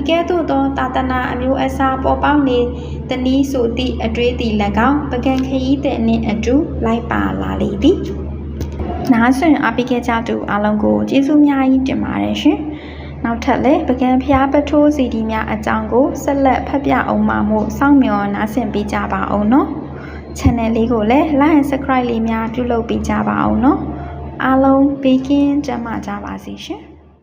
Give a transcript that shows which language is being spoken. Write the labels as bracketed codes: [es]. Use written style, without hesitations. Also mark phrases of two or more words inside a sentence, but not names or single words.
[my] ကဲ့သို့သောသာသနာအမျိုးအစားပေါ်ပေါက်နေသည်နည်းဆိုသည့်အတွေ့သည်၎င်းပကံခရီးသည်နှင့်အတူလိုက်ပါလာလေသည်နားဆွင့်အားပေးခဲ့ကြသူအားလုံးကိုကျေးဇူးများကြီးတင်ပါတယ်ရှင်နောက်ထပ်လည်းပကံဖျားပထိုးစီဒီများအကြောင်းကိုဆက်လက်ဖတ်ပြအောင်မှမို့စောင့်မျှော်နားဆင်ပေးကြပါအောင်နော် channel လေးကိုလည်း [en] like and subscribe [my] လေးများပြုလုပ်ပေးကြပါအောင်နော်အားလုံးဘေးကင်းကျန်းမာကြပါစေရှင်